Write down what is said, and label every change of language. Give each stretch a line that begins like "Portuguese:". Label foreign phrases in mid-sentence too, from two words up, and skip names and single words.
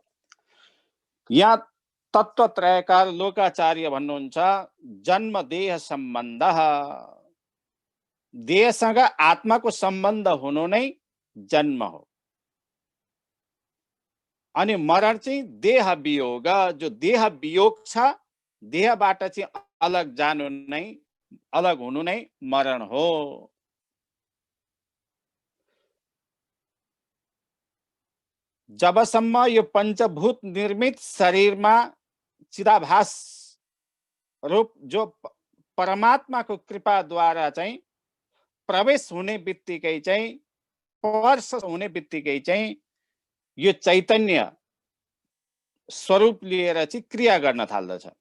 Nepali: यहाँ तत्त्वत्रयकार लोकाचार्य भन्नुहुन्छ, जन्म देह सम्बन्ध, देहसँग आत्माको सम्बन्ध हुनु नै जन्म हो। अनि मरण चाहिँ देह वियोग, जो देह वियोग छ, देहबाट चाहिँ अलग जानु नै, अलग हुनु नै मरण हो। जबसम्म यो पंचभूत निर्मित शरीरमा चिदाभास रूप जो परमात्माको कृपाद्वारा चाहिँ प्रवेश हुने बित्तिकै चाहिँ, स्पर्श हुने बित्तिकै चाहिँ यो चैतन्य स्वरूप लिएर चाहिँ क्रिया गर्न थाल्दछ।